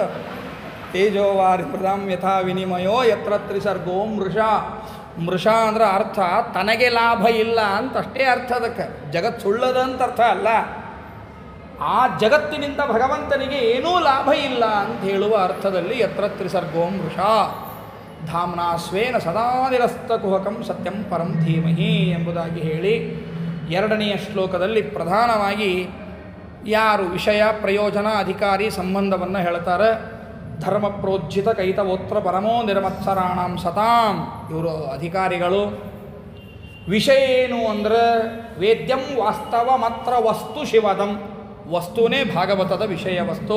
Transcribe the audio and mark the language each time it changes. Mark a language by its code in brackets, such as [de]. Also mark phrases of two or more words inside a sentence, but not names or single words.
[sa] ತೇಜೋ ವಾರಿ ಮೃದಾಂ ಯಥಾ ವಿನಿಮಯೋ ಯತ್ರ ತ್ರಿಸರ್ಗೋ ಮೃಷ. [kn] ಮೃಷ ಅಂದ್ರೆ ಅರ್ಥ ತನಗೆ ಲಾಭ ಇಲ್ಲ ಅಂತ ಅಷ್ಟೇ ಅರ್ಥ. ಅದಕ್ಕೆ ಜಗತ್ತು ಸುಳ್ಳದ ಅಂತ ಅರ್ಥ ಅಲ್ಲ. ಆ ಜಗತ್ತಿನಿಂದ ಭಗವಂತನಿಗೆ ಏನೂ ಲಾಭ ಇಲ್ಲ ಅಂತ ಹೇಳುವ ಅರ್ಥದಲ್ಲಿ [sa] ಯತ್ರ ತ್ರಿಸರ್ಗೋ ಮೃಷ. ಧಾಮ್ನಾ ಸ್ವೇನ ಸದಾ ನಿರಸ್ತ ಕುಹಕಂ ಸತ್ಯಂ ಪರಂ ಧೀಮಹಿ [kn] ಎಂಬುದಾಗಿ ಹೇಳಿ ಎರಡನೆಯ ಶ್ಲೋಕದಲ್ಲಿ ಪ್ರಧಾನವಾಗಿ ಯಾರು ವಿಷಯ ಪ್ರಯೋಜನ ಅಧಿಕಾರಿ ಸಂಬಂಧವನ್ನು ಹೇಳ್ತಾರೆ. [sa] ಧರ್ಮ ಪ್ರೋಜ್ಜಿತ ಕೈತವೋತ್ರ ಪರಮೋ ನಿರ್ಮತ್ಸರಾಣಾಂ ಸತಾಂ, [kn] ಇವರು ಅಧಿಕಾರಿಗಳು. ವಿಷಯ ಏನು ಅಂದರೆ [sa] ವೇದ್ಯಂ ವಾಸ್ತವ ಮಾತ್ರ ವಸ್ತು ಶಿವದಂ, [kn] ವಸ್ತುನೇ ಭಾಗವತದ ವಿಷಯ ವಸ್ತು.